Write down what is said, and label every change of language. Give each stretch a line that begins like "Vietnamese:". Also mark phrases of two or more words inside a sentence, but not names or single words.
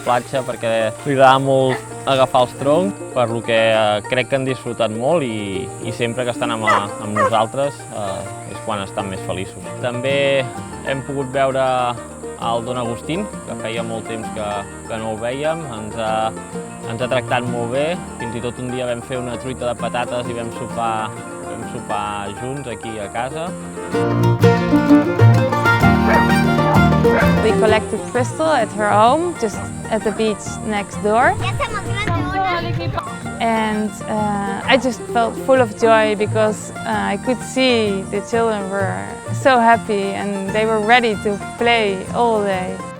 Catalan: platja perquè li agrada molt agafar els troncs, per lo que crec que han disfrutat molt i sempre que estan amb nosaltres és quan estan més feliços. També hem pogut veure el Don Agustín, que feia molt temps que no el vèiem, ens ha tractat molt bé, fins i tot un dia vam fer una truita de patates i vam sopar junts aquí a casa.
English: We collected Crystal at her home, just at the beach next door. And I just felt full of joy because I could see the children were so happy and they were ready to play all day.